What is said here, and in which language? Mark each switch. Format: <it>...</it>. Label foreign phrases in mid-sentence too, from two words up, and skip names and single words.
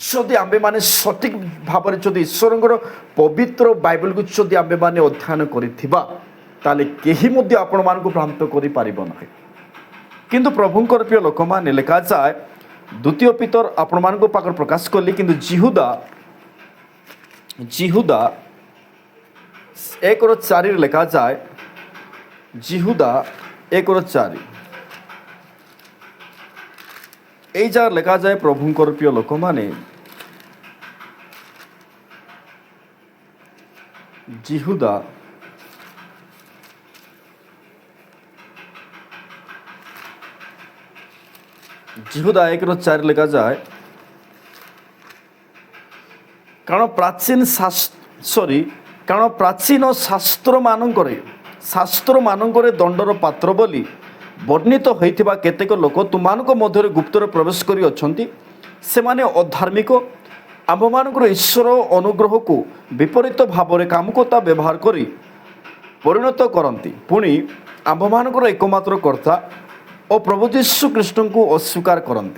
<or>ଯଦି ଆମ୍ଭେମାନେ ସଠିକ୍ ଭାବରେ ଯଦି ଈଶ୍ୱରଙ୍କର ପବିତ୍ର ବାଇବଲକୁ ଯଦି ଆମ୍ଭେମାନେ ଅଧ୍ୟୟନ କରିଥିବା ତାହେଲେ କେହି ମଧ୍ୟ ଆପଣମାନଙ୍କୁ ଭ୍ରାନ୍ତ କରିପାରିବ ନାହିଁ। କିନ୍ତୁ ପ୍ରଭୁଙ୍କର ପ୍ରିୟ ଲୋକମାନେ ଲେଖାଯାଏ ଦ୍ୱିତୀୟ ପିତର ଆପଣମାନଙ୍କ ପାଖରେ ପ୍ରକାଶ କଲି କିନ୍ତୁ ଜିହୁଦା 1:4 ଲେଖାଯାଏ ଜିହୁଦା 1:4 ଏଇ ଯା ଲେଖା ଯାଏ ପ୍ରଭୁଙ୍କର ପ୍ରିୟ ଲୋକମାନେ ଜିହୁଦା ଜିହୁଦା 1:4 ଲେଖା ଯାଏ କାରଣ ପ୍ରାଚୀନ ଶାସ୍ତ୍ର ମାନଙ୍କରେ ଦଣ୍ଡର ପାତ୍ର ବୋଲି ବର୍ଣ୍ଣିତ ହୋଇଥିବା କେତେକ ଲୋକ ତୁମମାନଙ୍କ ମଧ୍ୟରେ ଗୁପ୍ତରେ ପ୍ରବେଶ କରି ଅଛନ୍ତି। ସେମାନେ ଅଧାର୍ମିକ ଆମ୍ଭମାନଙ୍କର ଈଶ୍ୱର ଅନୁଗ୍ରହକୁ ବିପରୀତ ଭାବରେ କାମକତା ବ୍ୟବହାର କରି ପରିଣତ କରନ୍ତି, ପୁଣି ଆମ୍ଭମାନଙ୍କର ଏକମାତ୍ର କର୍ତ୍ତା ଓ ପ୍ରଭୁ ଯୀଶୁ ଖ୍ରୀଷ୍ଟଙ୍କୁ ଅସ୍ୱୀକାର କରନ୍ତି।</or>